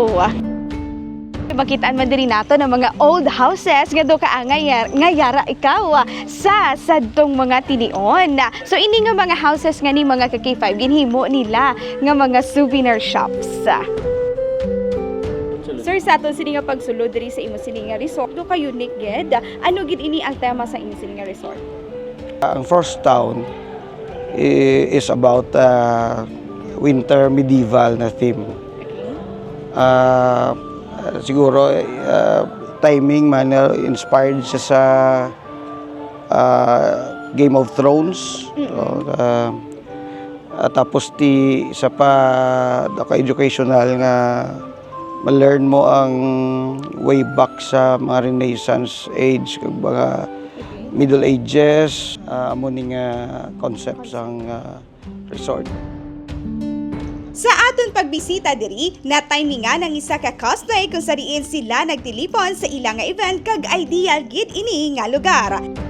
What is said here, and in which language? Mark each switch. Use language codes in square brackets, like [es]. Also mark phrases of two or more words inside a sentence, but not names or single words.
[hil] Makitaan man diri nato ng mga [en] old houses [hil] nga do kaangay nga yara ikaw sa sadtong mga tinion. So ini nga mga houses nga ni mga ka-K5 ginhimo nila nga mga [en] souvenir shops. [hil] Sir, sa aton sini nga pagsulod diri sa imo sini nga resort, do ka unique gid. Ano gid ini ang tema sa imo sini nga resort? [en] Ang first town is about winter medieval na theme. [hil] Siguro timing man inspired siya sa Game of Thrones. Tapos isa pa educational nga ma-learn mo ang [en] way back [hil] sa mga [en] Renaissance age [hil] kag mga Middle Ages, amo ning concepts ang resort. Sa aton pagbisita diri, na-timingan ang isa ka cosplay kung sariin sila nagtilipon sa ilang nga event kag ideal gid ini nga lugar.